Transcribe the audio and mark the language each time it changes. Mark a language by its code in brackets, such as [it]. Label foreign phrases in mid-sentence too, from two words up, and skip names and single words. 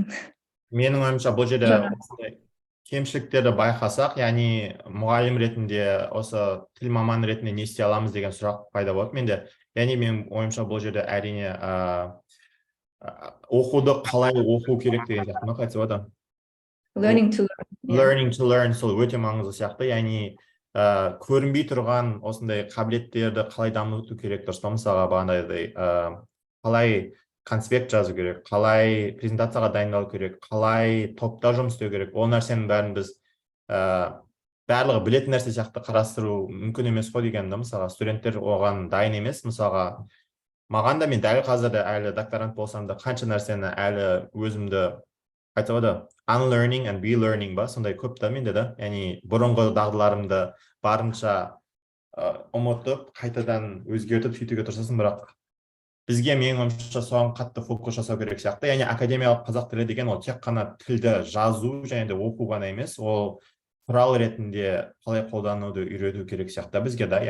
[kk] Менің ойымша бұл жерде кемшіліктерді байқасақ, яғни мұғалім ретінде, осы тіл маманы ретінде не істей аламыз деген сұрақ пайда болады менде. Яғни менің ойымша бұл жерде әрине оқуды қалай оқу керек деген сияқты қайтса болады. [en] Learning to learn. Learning to learn [kk] сол өте маңызды сияқты, яғни көрінбей тұрған осындай қабілеттерді қалай дамыту керек, дұрыс па? Мысалға бағанағыдай қалай конспект жазу керек, қалай презентацияға дайындалу керек, қалай топта жұмыс істеу керек, ол нәрсенің бәрін біз барлығы білетін нәрсе сияқты қарастыру мүмкін емес қой деген да. Мысалға студенттер оған дайын емес. Мысалға маған да, мен дәл қазір әлі докторант болсам да қанша нәрсені әлі өзімді айтса болады, [en] unlearning and relearning [kk] ба, сондай көп та менде да. Яғни бұрынғы дағдыларымды барынша ұмытып, қайтадан өзгертіп сөйтуге тырысасың, бірақ бізге менің ойымша соған қатты фокус жасау керек сияқты. Яғни академиялық қазақ тілі деген ол тек қана тілді жазу және де оқу ғана емес, ол құрал ретінде қалай қолдануды үйрету керек сияқты бізге да.